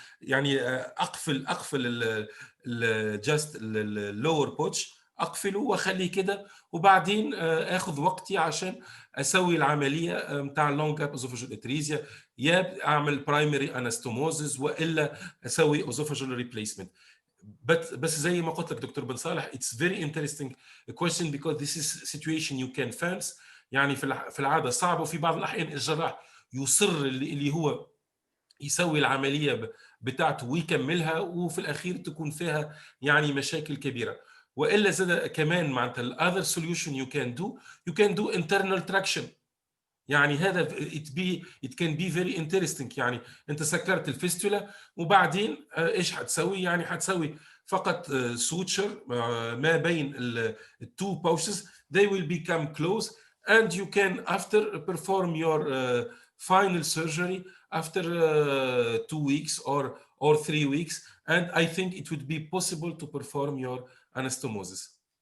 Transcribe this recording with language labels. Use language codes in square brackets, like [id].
[ar] يعني اقفل [en] just lower pouch [ar] اقفله واخليه كده وبعدين اخذ وقتي عشان اسوي العمليه متاع اللونج جاب اسوفاجيال اتريزيا، يا اعمل برايمري انستوموزز والا اسوي اسوفاجيال ريبليسمنت. بس زي ما قلت لك [en] Doctor بن صالح it's very interesting question because this is situation you can face. [ar] يعني في العاده صعب وفي بعض الاحيان الجراح يصر اللي هو يسوي العمليه بتاعته ويكملها وفي الاخير تكون فيها يعني مشاكل كبيره. والا زاد كمان معناتها الاذر سوليوشن [en] you can do internal traction. [ar] يعني هذا [en] it can be very interesting. [ar] يعني انت سكرت الفيستولا وبعدين ايش حتسوي؟ يعني حتسوي فقط سوتشر ما بين التو باوشز [en] they will become close and you can after perform your final surgery after 2 weeks or 3 weeks and I think it would be possible to perform your anastomosis.